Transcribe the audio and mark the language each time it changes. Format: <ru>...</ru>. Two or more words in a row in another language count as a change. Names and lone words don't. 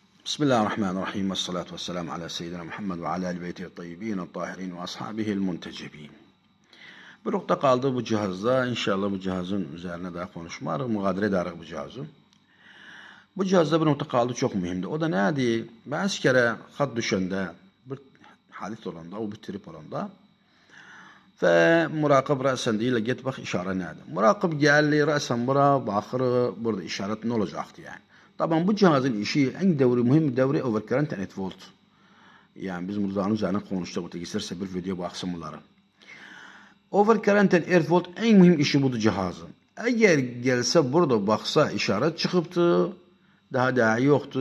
<ar>بسم الله الرحمن الرحيم والصلاة والسلام على سيدنا محمد وعلى آل beytihi الطيبين الطاهرين وأصحابه المنتجبين.</ar> <tr>Bir nokta kaldı bu cihazda. İnşallah bu cihazın üzerine daha konuşmarız. Mugadere ederiz bu cihazı. Bu cihazda bir nokta kaldı çok mühimdi.</tr> <az>O da neydi? Bazı kere hat düşende bir hadis olanda, o bir trip olanda ve murakab rəsən deyirlər, get bax işarə nədir? Murakab gəldi, rəsən bura, baxır, burada işarət nə olacaqdı yani?</az> <tr>Tabii bu cihazın işi en mühim devri</tr> <en>overcurrent and volt.</en> <tr>Yani biz bunların üzerine konuştuk. Bu isterse bir video baksın bunlara.</tr> <en>Overcurrent and volt</en> <tr>en mühim işi budur cihazın. Eğer gelse burada baksa işaret çıkıptı, daha yoktu.</tr>